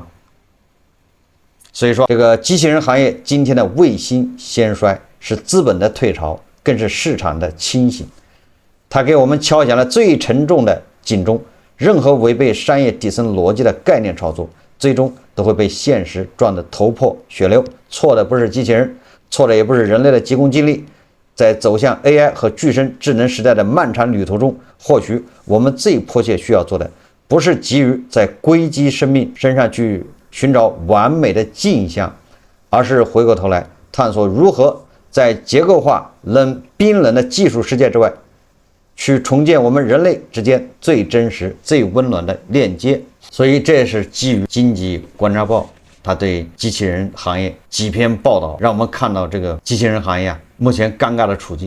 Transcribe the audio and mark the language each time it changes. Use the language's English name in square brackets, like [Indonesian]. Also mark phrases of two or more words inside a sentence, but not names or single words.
[Chinese] 所以說，這個機器人行業今天的未興先衰，是資本的退潮，更是市場的清醒。它給我們敲響了最沉重的警鐘：任何違背商業底層邏輯的概念炒作，最終都會被現實撞得頭破血流。錯的不是機器人，錯的也不是人類的急功近利。在走向 AI 和具身智能時代的漫長旅途中，或許我們最迫切需要做的，不是急於在硅基生命身上去尋找完美的鏡像，而是回過頭來探索如何在結構化冰冷的技術世界之外，去重建我們人類之間最真實、最溫暖的鏈接。所以這也是基於經濟觀察報他對機器人行業幾篇報道，讓我們看到這個機器人行業目前尷尬的處境。